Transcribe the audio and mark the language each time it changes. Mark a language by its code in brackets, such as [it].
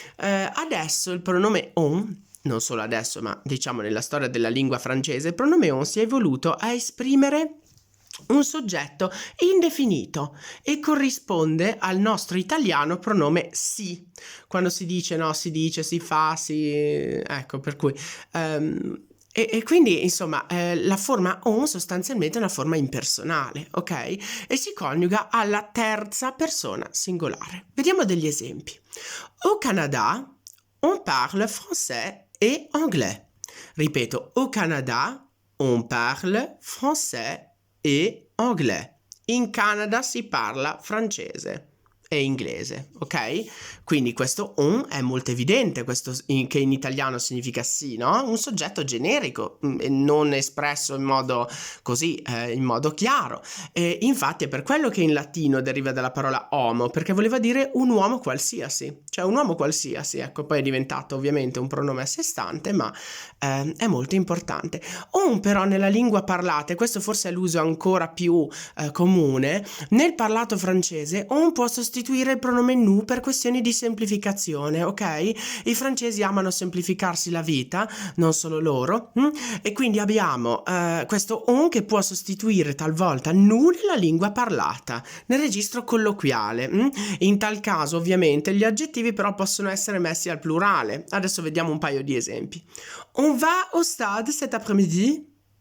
[it] Adesso il pronome on, non solo adesso, ma diciamo nella storia della lingua francese, il pronome on si è evoluto a esprimere un soggetto indefinito e corrisponde al nostro italiano pronome si. Quando si dice, no, si dice, si fa, ecco, per cui e quindi insomma la forma on sostanzialmente è una forma impersonale, ok? E si coniuga alla terza persona singolare. Vediamo degli esempi. [fr] Au Canada on parle français et anglais. [it] Ripeto, [fr] au Canada on parle français et anglais. [it] In Canada si parla francese e inglese, ok? Quindi questo on è molto evidente, questo che in italiano significa sì, no? Un soggetto generico, non espresso in modo così, in modo chiaro. E infatti è per quello che in latino deriva dalla parola homo, perché voleva dire un uomo qualsiasi, cioè un uomo qualsiasi, ecco, poi è diventato ovviamente un pronome a sé stante, ma è molto importante. On però nella lingua parlata, e questo forse è l'uso ancora più comune, nel parlato francese on può sostituire il pronome nous per questioni di semplificazione, ok? I francesi amano semplificarsi la vita, non solo loro, e quindi abbiamo questo on che può sostituire talvolta nous nella lingua parlata, nel registro colloquiale. In tal caso ovviamente gli aggettivi però possono essere messi al plurale. Adesso vediamo un paio di esempi. [fr] On va au stade cet après-midi?